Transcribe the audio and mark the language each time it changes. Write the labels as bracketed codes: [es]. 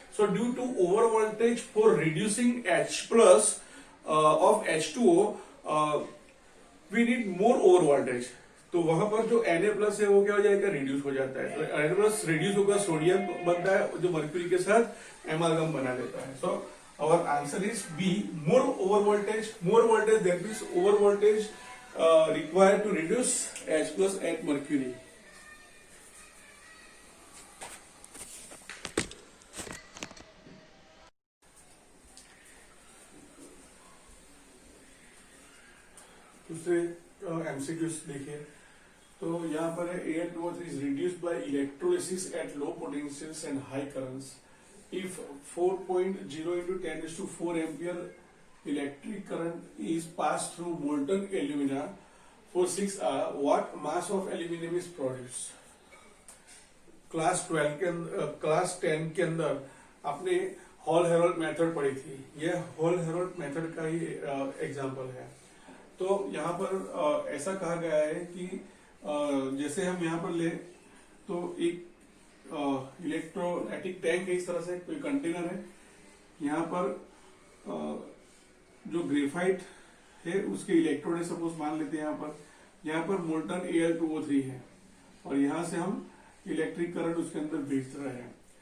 [en] So due to over voltage for reducing H+ of H2O we need more over voltage. [hi] तो वहां पर जो Na+ है वो क्या हो जाएगा, रिड्यूस हो जाता है। तो Na+ रिड्यूस होकर सोडियम बनता है जो मर्क्यूरी के साथ एमाल्गम बना देता है। [en] So our answer is B, more voltage, that means over voltage required to reduce H+ at mercury. [hi] दूसरे MCQs देखिए, तो यहाँ पर है [en] AL2O3 is reduced by electrolysis at low potentials and high currents. If 4.0 into 10⁴ ampere electric current is passed through molten alumina for 6 hours, what mass of aluminum is produced? [hi] Class 10 के अंदर आपने hall Harold method पढ़ी थी, ये hall Harold method का ही example है। तो यहाँ पर ऐसा कहा गया है कि जैसे हम यहाँ पर ले तो एक इलेक्ट्रोलाइटिक टैंक है, इस तरह से कोई कंटेनर है, यहाँ पर जो ग्रेफाइट है उसके इलेक्ट्रोड है, सपोज मान लेते हैं यहाँ पर मोल्टन Al2O3 है और यहाँ से हम इलेक्ट्रिक करंट उसके अंदर भेज रहे हैं।